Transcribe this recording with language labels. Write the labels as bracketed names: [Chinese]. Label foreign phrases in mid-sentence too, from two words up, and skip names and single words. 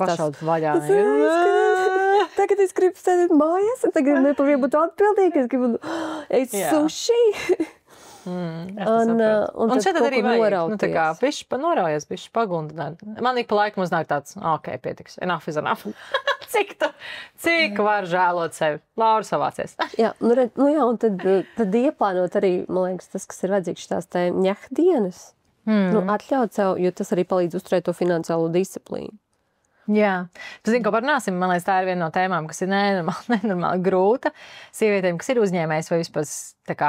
[Latvian] pašaudas vaļā. Tagad es gribu sēdēt mājās, tagad nepavien būt atbildīgi, es gribu sushi. Un šeit arī vajag, noraujies, bišķi pagundināt. Man ik pa laikam uznāk tāds, pietiks, [English] enough is enough. [Latvian] Cik var žēlot sevi? Laura savācies. Un tad ieplānot arī, man liekas, tas, kas ir vajadzīgs tās te ņahdienas. Atļaut sev, jo tas arī palīdz uzturēt to finansiālo disciplīnu. Jā, tu zini, ko parunāsim, man liekas, tā ir viena no tēmām, kas ir nenormāli grūta sievietēm, kas ir uzņēmējs vai vispār tā kā.